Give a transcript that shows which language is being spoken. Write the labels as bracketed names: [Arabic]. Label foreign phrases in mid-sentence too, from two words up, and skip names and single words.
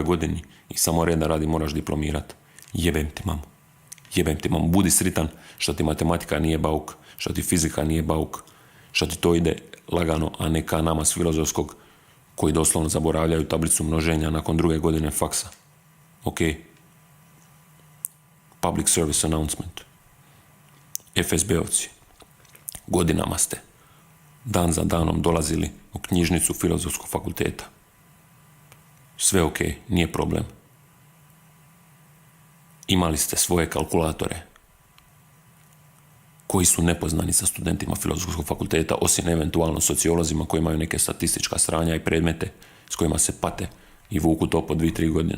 [Croatian] godini i samo reda radi moraš diplomirat. Jebem ti mamo. Budi sritan što ti matematika nije bauk, što ti fizika nije bauk, što ti to ide lagano, a ne ka nama s filozofskog koji doslovno zaboravljaju tablicu množenja nakon 2. godine faksa. Ok. [English] Public service announcement. [Croatian] FSB-ovci. Godinama ste dan za danom dolazili u knjižnicu filozofskog fakulteta. Sve ok, nije problem. Imali ste svoje kalkulatore koji su nepoznani sa studentima filozofskog fakulteta, osim eventualno sociolozima koji imaju neke statistička sranja i predmete s kojima se pate i vuku to po 2-3 godine.